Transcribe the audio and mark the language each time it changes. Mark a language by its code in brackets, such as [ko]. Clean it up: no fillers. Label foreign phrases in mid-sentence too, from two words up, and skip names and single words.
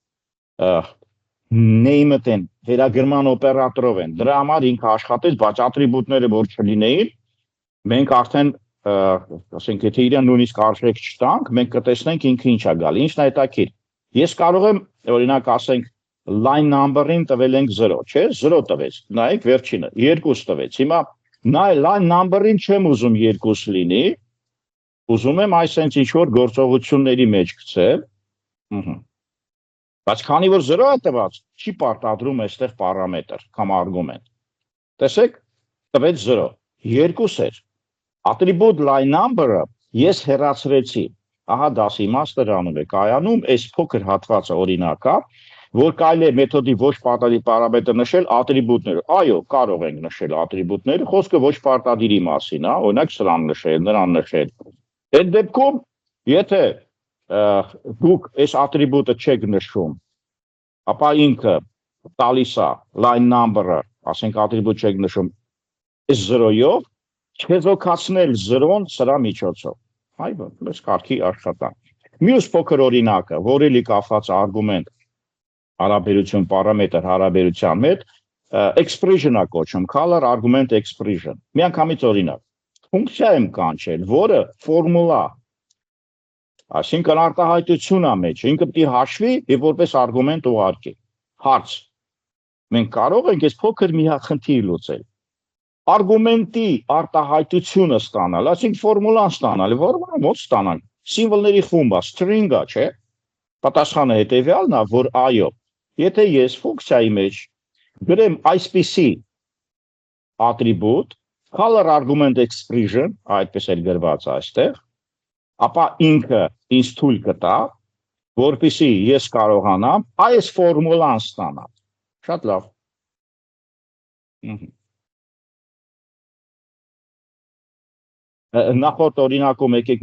[hy] name-ը տեն վերագրման օպերատորով են։ Դրա համար ինքը աշխատեց, բայց ատրիբուտները որ չլինեին, մենք արդեն ասենք եթե իրեն նույնիսկ արժեք չտանք, մենք կտեսնենք ինքը ինչ է գալի, ինչն է հետաքրքիր։ Ես կարող եմ օրինակ ասենք [en] line number- [hy] ին տվել ենք 0, չէ՞, 0 տվեց։ Նայեք վերջինը, 2 տվեց։ Հիմա line number-ին չեմ ուզում 2 լինի, ուզում եմ այսպես ինչ որ գործողությունների մեջ գցել։ Բայց քանի որ 0 է տված, չի պարտադրում այստեղ պարամետր կամ արգումենտ։ Տեսեք, տվեց 0, 2 էր։ [en] Attribute line number- [hy] ը ես հեռացրեցի։ Ահա դասի իմաստը դրանում է կայանում, այս փոքր հատվածը օրինակ է, որ կարելի է մեթոդի ոչ պարտադիր պարամետր նշել ատրիբուտները։ Այո, կարող ենք նշել ատրիբուտները, խոսքը ոչ պարտադիրի մասին է, օրինակ սրան նշել, նրան նշել։ Այդ դեպքում, եթե դուք այս ատրիբուտը չեք նշում, ապա ինքը տալիս է [en] line number- [hy] ը, ասենք ատրիբուտ չեք նշում, այս 0-ով չեզոքացնել 0-ն սրա միջոցով։ Այո, լույս կարգի աշխատանք։ Մյուս փոքր օրինակը, որը լի կապված արգումենտ հարաբերություն պարամետր հարաբերության հետ, expression-ը կոչում, [en] color argument expression։ [hy] Միանգամից օրինակ, ֆունկցիա եմ կանչել, որը ֆորմուլա, այսինքն արտահայտություն է մեջ, ինքը պետք է հաշվի եւ որպես արգումենտ ուղարկի։ Հարց. մենք կարող ենք այս փոքր մի խնդիր լուծել։ Արգումենտի արտահայտությունը ստանալ, այսինքն ֆորմուլան ստանալ, որը ո՞նց ստանալ։ Սիմվոլների խումբը, string-ը, չէ՞։ Պատասխանը հետեւյալն է, որ այո, եթե ես ֆունկցիայի մեջ գրեմ այսպիսի atribute, [en] color argument expression, [hy] այդպես էլ գրված է այստեղ, ապա ինքը ինձ թույլ կտա, որպեսզի ես կարողանամ այս ֆորմուլան ստանալ։ Շատ լավ։ Նախորդ օրինակում եկեք